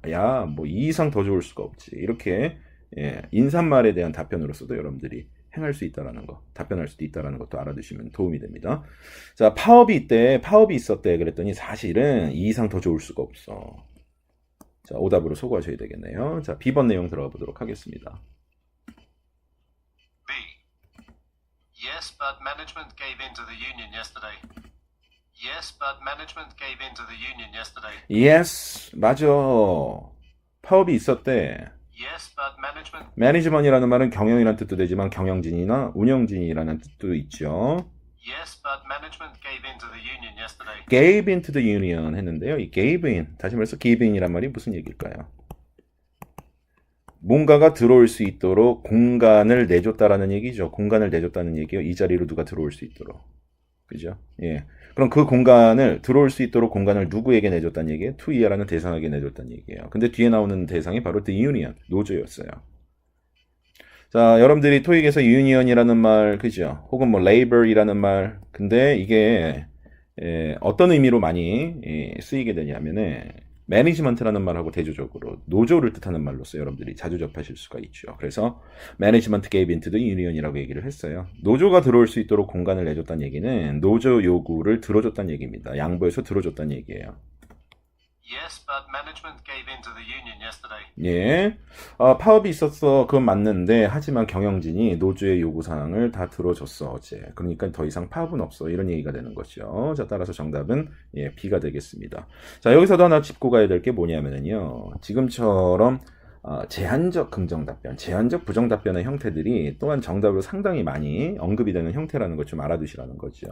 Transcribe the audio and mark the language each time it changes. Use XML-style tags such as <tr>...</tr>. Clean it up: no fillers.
<ko>야, 뭐 이 이상 더 좋을 수가 없지. 이렇게 인사말에 대한 답변으로서도 여러분들이 행할 수 있다라는 거, 답변할 수도 있다라는 것도 알아두시면 도움이 됩니다. 자, 파업이 있었대 그랬더니 사실은 이 이상 더 좋을 수가 없어. 자, 오답으로 소거하셔야 되겠네요. 자, B번 내용 들어가 보도록 하겠습니다. B.</ko> <en>Yes, but management gave in to the union yesterday. Yes, but management gave in to the union yesterday.</en> <ko>Yes, 맞아. 파업이 있었대.</ko> <en>Yes, but management.</en> <ko>매니지먼이라는 말은 경영이라는 뜻도 되지만 경영진이나 운영진이라는 뜻도 있죠.</ko> <en>Yes, but management gave in to the union yesterday. gave into the union</en> <ko>했는데요. 이 gave in, 다시 말해서 give in이란 말이 무슨 얘기일까요? 뭔가가 들어올 수 있도록 공간을 내줬다라는 얘기죠. 공간을 내줬다는 얘기요. 이 자리로 누가 들어올 수 있도록. 그죠? 예. 그럼 그 공간을 들어올 수 있도록 공간을 누구에게 내줬다는 얘기예요? to 이하라는 대상에게 내줬다는 얘기예요. 근데 뒤에 나오는 대상이 바로 the union, 노조였어요. 자, 여러분들이 토익에서 union이라는 말, 그죠? 혹은 뭐 labor이라는 말, 근데 이게 어떤 의미로 많이 쓰이게 되냐면은 management라는 말하고 대조적으로 노조를 뜻하는 말로서 여러분들이 자주 접하실 수가 있죠. 그래서</ko> <en>management gave into the union</en> <ko>이라고 얘기를 했어요. 노조가 들어올 수 있도록 공간을 내줬다는 얘기는 노조 요구를 들어줬다는 얘기입니다. 양보해서 들어줬다는 얘기예요.</ko> <en>Yes, but management gave in to the union yesterday.</en> <ko>예, 파업이 있었어. 그건 맞는데 하지만 경영진이 노조의 요구사항을 다 들어줬어 어제. 그러니까 더 이상 파업은 없어. 이런 얘기가 되는 거죠. 자, 따라서 정답은 B가 되겠습니다. 자, 여기서도 하나 짚고 가야 될 게 뭐냐면요. 지금처럼 제한적 긍정답변, 제한적 부정답변의 형태들이 또한 정답으로 상당히 많이 언급이 되는 형태라는 것 좀 알아두시라는 거죠.</ko>